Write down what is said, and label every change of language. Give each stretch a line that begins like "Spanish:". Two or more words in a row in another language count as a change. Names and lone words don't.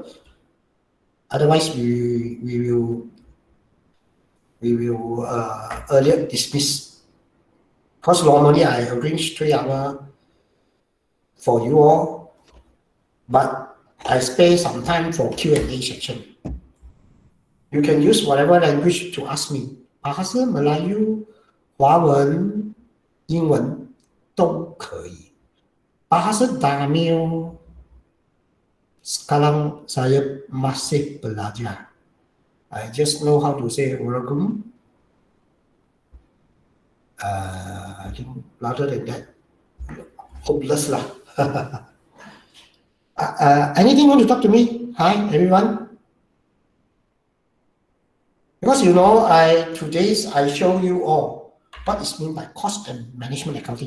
English: Otherwise, we will earlier dismiss. Because normally I arrange 3 hours for you all, but I spare some time for Q&A section. You can use whatever language to ask me.
Malay: Bahasa Melayu,
Chinese: 华文、英文都可以。
Malay: Bahasa Tamil sekarang saya masih belajar.
English: I just know how to say Assalamualaikum. I think rather than that, hopeless lah. Anything want to talk to me? Hi everyone. Because you know, today I show you all what is meant by cost and management accounting.